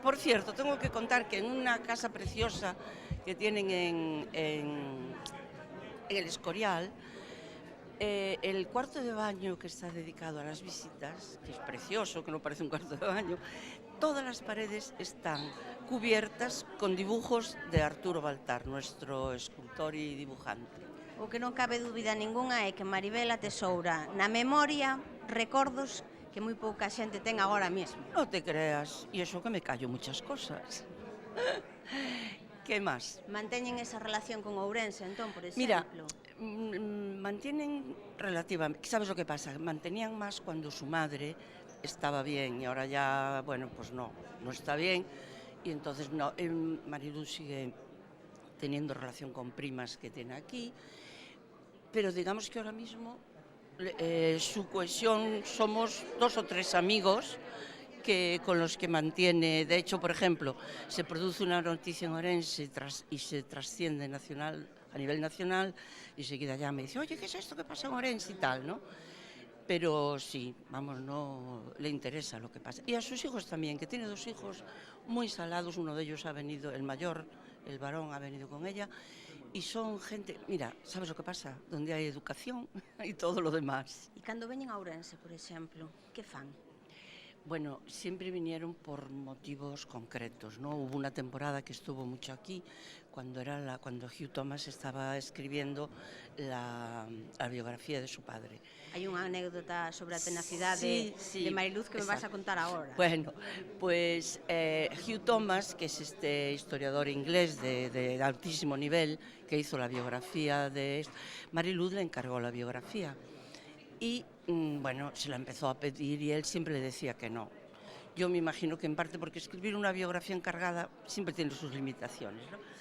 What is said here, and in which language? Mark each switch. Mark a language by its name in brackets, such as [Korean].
[Spanish] Por cierto, tengo que contar que en una casa preciosa que tienen en el Escorial, el cuarto de baño que está dedicado a las visitas, que es precioso, que no parece un cuarto de baño, todas las paredes están cubiertas con dibujos de Arturo Baltar, nuestro escultor y dibujante. [Galician] O que non cabe dúbida ningunha é que Maribel atesoura na memoria recordos que moi pouca xente ten agora mesmo. [Spanish] No te creas, y eso que me callo muchas cosas. ¿Qué más? [Galician] Manteñen esa relación con Ourense, entón, por exemplo? [Spanish] Mira, mantienen relativamente... ¿Sabes lo que pasa? Mantenían más cuando su madre estaba bien y ahora ya, bueno, pues no está bien. Y entonces no, Mariluz sigue teniendo relación con primas que tiene aquí, pero digamos que ahora mismo su cohesión somos 2 o 3 amigos con los que mantiene. De hecho, por ejemplo, se produce una noticia en Ourense y se trasciende a nivel nacional, y seguida ya me dice, oye, ¿qué es esto que pasa en Ourense y tal, no? Pero sí, vamos, no le interesa lo que pasa. Y a sus hijos también, que tiene 2 hijos muy salados, uno de ellos ha venido, el mayor, el varón, ha venido con ella, y son gente, mira, ¿sabes lo que pasa? Donde hay educación y todo lo demás. [Galician] E cando veñen a Ourense, por exemplo, que fan? [Spanish] Bueno, siempre vinieron por motivos concretos, ¿no? Hubo una temporada que estuvo mucho aquí, cuando Hugh Thomas estaba escribiendo la biografía de su padre. [Galician] Hai unha anécdota sobre a tenacidade de Mariluz que me vas a contar agora. [Spanish] Bueno, pues Hugh Thomas, que es este historiador inglés de altísimo nivel, que hizo la biografía de Mariluz, le encargó la biografía. Y bueno, se la empezó a pedir y él siempre le decía que no. Yo me imagino que en parte porque escribir una biografía encargada siempre tiene sus limitaciones, ¿no?